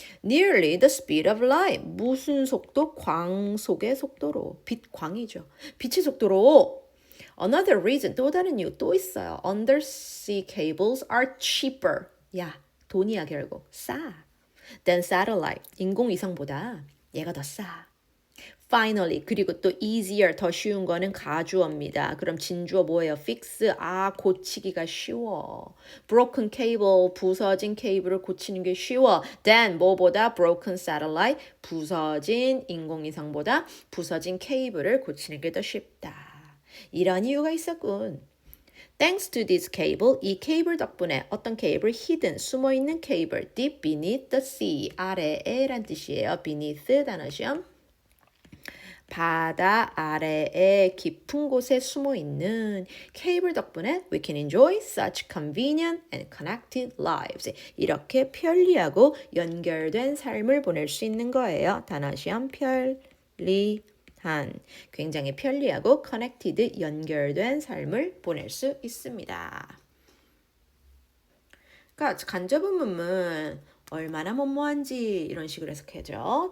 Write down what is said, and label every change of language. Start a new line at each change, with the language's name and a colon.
English: Nearly the speed of light,
Korean: 무슨 속도? 광속의 속도로, 빛광이죠. 빛의 속도로. Another reason, 또 다른 이유 또 있어요.
English: Undersea cables are cheaper.
Korean: 야, 돈이야 결국. 싸.
English: Than satellite,
Korean: 인공위성보다 얘가 더 싸. Finally, 그리고 또 easier, 더 쉬운 거는 가주어입니다. 그럼 진주어 뭐예요? fix, 아, 고치기가 쉬워.
English: broken cable,
Korean: 부서진 케이블을 고치는 게 쉬워. than, 뭐보다?
English: broken satellite,
Korean: 부서진 인공위성보다 부서진 케이블을 고치는 게 더 쉽다. 이런 이유가 있었군.
English: Thanks to this cable,
Korean: 이 케이블 덕분에 어떤 케이블?
English: hidden, 숨어있는 케이블, deep beneath the sea,
Korean: 아래에란 뜻이에요. beneath 단어 시험. 바다 아래에 깊은 곳에 숨어있는 케이블 덕분에
English: we can enjoy such convenient and connected lives.
Korean: 이렇게 편리하고 연결된 삶을 보낼 수 있는 거예요. 단어 시험 편리. 굉장히 편리하고 connected, 연결된 삶을 보낼 수 있습니다. 그러니까 간접음은 얼마나 뭐뭐한지 이런 식으로 해석해죠.